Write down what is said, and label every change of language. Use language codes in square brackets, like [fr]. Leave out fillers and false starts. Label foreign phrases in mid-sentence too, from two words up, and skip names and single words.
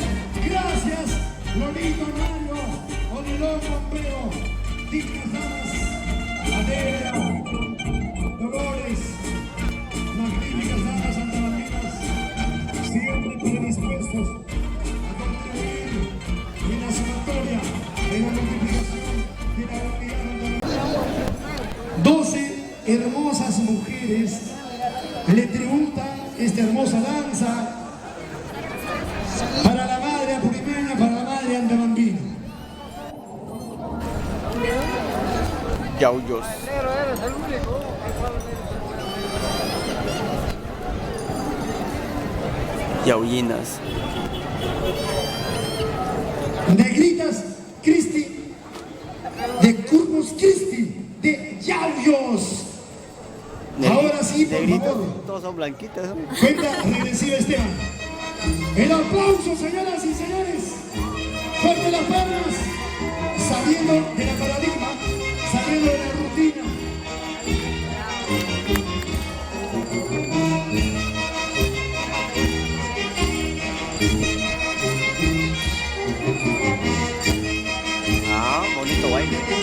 [es] Gracias, Lolito, Mario, Odilón, Pompeo, dignas damas, Adela, Dolores, magníficas damas santabandinas, siempre predispuestos a contribuir en la sumatoria, en la multiplicación de la unidad. 12 hermosas mujeres le tributan esta hermosa danza para la madre apurimeña, para la madre andamambina. Yauyos. Yaullinas. Negritas Cristi de Corpus Christi de Yauyos. Ahora sí, por Negrito. favor. Todos son blanquitas, ¿no? Cuenta regresiva, Esteban. El aplauso, señoras y señores. Fuerte las palmas. Saliendo de la paradigma, saliendo de la rutina. Ah, bonito baile.